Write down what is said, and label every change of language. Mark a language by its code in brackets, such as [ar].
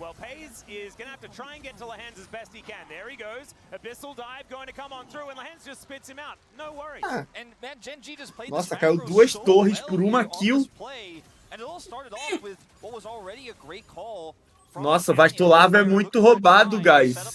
[en] Well, Pays is going to have to try and get to Lehans as best he can. There he goes. Abyssal dive going to come on through, and Lehans just spits him out. No worries. Ah. And man, Gen.G just played [pt] Nossa, caiu 2 torres por uma kill. [en] And it all started off with what was already a great call. [pt] Nossa, Vastolava é muito roubado, guys.